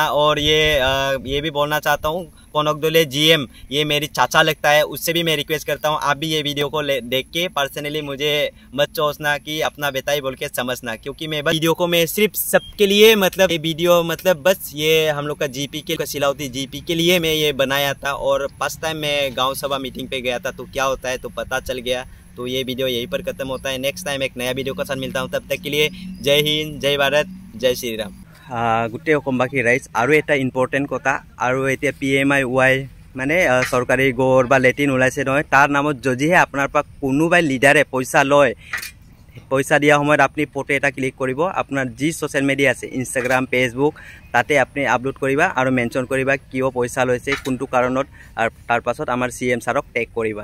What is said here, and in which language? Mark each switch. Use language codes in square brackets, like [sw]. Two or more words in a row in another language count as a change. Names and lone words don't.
[hi] और ये भी बोलना चाहता हूँ कोनकदोले GM ये मेरी चाचा लगता है, उससे भी मैं रिक्वेस्ट करता हूँ आप भी ये वीडियो को देख के पर्सनली मुझे मत सोचना कि अपना बेटा ही बोल के समझना, क्योंकि मैं वीडियो को मैं सिर्फ सबके लिए मतलब ये वीडियो मतलब बस ये हम लोग का GP के सिलावती GP के लिए मैं ये बनाया था। और [en] first time [hi] मैं गाँव सभा मीटिंग पे गया था तो क्या होता है तो पता चल गया। तो ये वीडियो यहीं पर खत्म होता है। [en] next time [hi] एक नया वीडियो के साथ मिलता हूँ, तब तक के लिए जय हिंद, जय भारत, जय श्री राम। [as] गोटे অসমবাসী ৰাইজ আৰু এটা ইম্পৰ্টেণ্ট কথা, আৰু এতিয়া PMIY মানে চৰকাৰী গড় বা লেট্ৰিন ওলাইছে নহয়, তাৰ নামত যদিহে আপোনাৰ পৰা কোনোবাই লিডাৰে পইচা লয়, পইচা দিয়া সময়ত আপুনি ফটো এটা ক্লিক কৰিব, আপোনাৰ যি [en] social media [as] আছে ইনষ্টাগ্ৰাম ফেচবুক তাতে আপুনি আপলোড কৰিবা আৰু মেনশ্যন কৰিবা কিয় পইচা লৈছে কোনটো কাৰণত, আৰু তাৰ পাছত আমাৰ CM ছাৰক টেগ কৰিবা।